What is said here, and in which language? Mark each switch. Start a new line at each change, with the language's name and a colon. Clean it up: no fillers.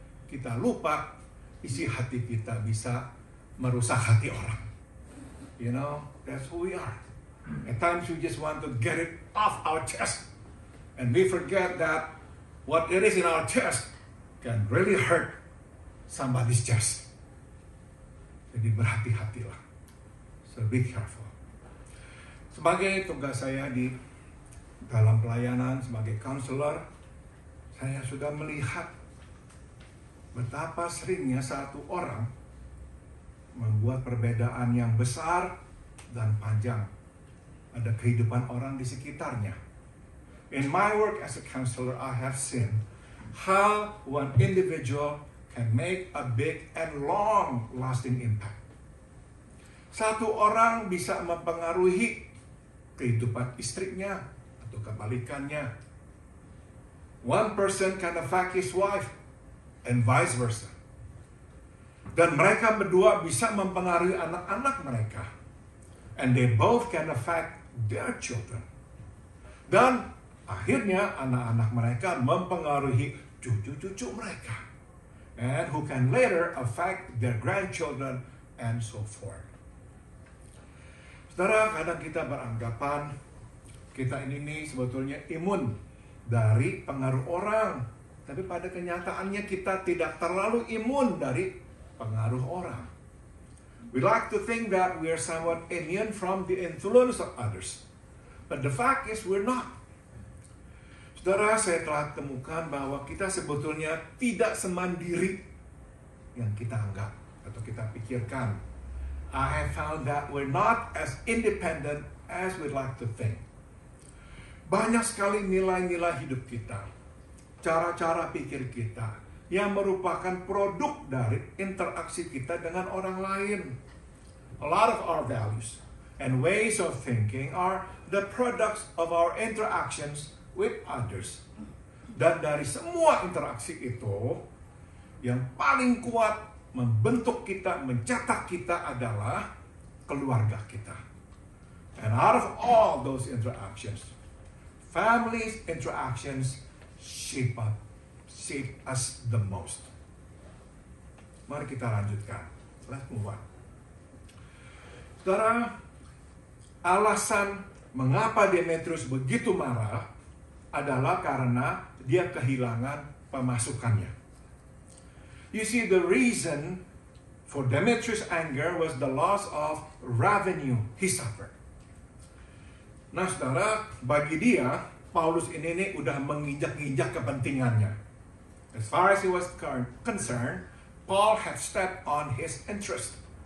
Indonesian: kita lupa isi hati kita bisa merusak hati orang.
English: You know, that's who we are. At times we just want to get it off our chest. And we forget that what it is in our chest can really hurt somebody's chest.
Indonesian: Jadi berhati-hatilah.
English: So be careful.
Indonesian: Sebagai tugas saya di dalam pelayanan sebagai counselor, saya sudah melihat betapa seringnya satu orang membuat perbedaan yang besar dan panjang pada kehidupan orang di sekitarnya.
English: In my work as a counselor, I have seen how one individual can make a big and long-lasting impact.
Indonesian: Satu orang bisa mempengaruhi kehidupan istrinya atau kebalikannya.
English: One person can affect his wife and vice versa.
Indonesian: Dan mereka berdua bisa mempengaruhi anak-anak mereka.
English: And they both can affect their children.
Indonesian: Dan akhirnya anak-anak mereka mempengaruhi cucu-cucu mereka.
English: And who can later affect their grandchildren and so forth.
Indonesian: Saudara, kadang kita beranggapan kita ini sebetulnya imun dari pengaruh orang. Tapi pada kenyataannya kita tidak terlalu imun dari pengaruh orang.
English: We like to think that we are somewhat immune from the influence of others. But the fact is we're not.
Indonesian: Saudara, saya telah temukan bahwa kita sebetulnya tidak semandiri yang kita anggap atau kita pikirkan.
English: I have found that we're not as independent as we'd like to think.
Indonesian: Banyak sekali nilai-nilai hidup kita, cara-cara pikir kita, yang merupakan produk dari interaksi kita dengan orang lain.
English: A lot of our values and ways of thinking are the products of our interactions with others.
Indonesian: Dan dari semua interaksi itu, yang paling kuat membentuk kita, mencetak kita adalah keluarga kita.
English: And out of all those interactions, families' interactions shape us the most.
Indonesian: Mari kita lanjutkan.
English: Let's move on.
Indonesian: Saudara, alasan mengapa Demetrius begitu marah adalah karena dia kehilangan pemasukannya.
English: You see, the reason for Demetrius' anger was the loss of revenue he suffered.
Indonesian: Nah, saudara, bagi dia, Paulus ini udah menginjak-injak kepentingannya.
English: As far as he was concerned, Paul had stepped on his interest.